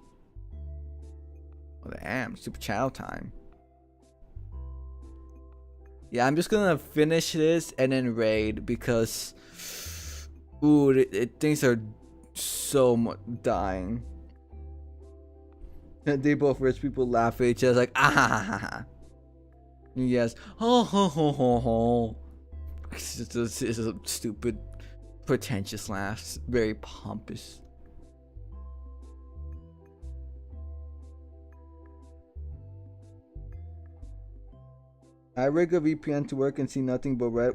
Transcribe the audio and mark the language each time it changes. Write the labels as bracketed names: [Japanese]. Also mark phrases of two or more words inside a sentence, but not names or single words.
[English] Oh, damn, super channel time. Yeah, I'm just gonna finish this and then raid because, ooh, things are so much dying. And they both rich people laugh at each other like, ah ha ha ha. Yes, ho ho ho ho ho. It's just a stupid, pretentious laughs. Very pompous. I rig a VPN to work and see nothing but red.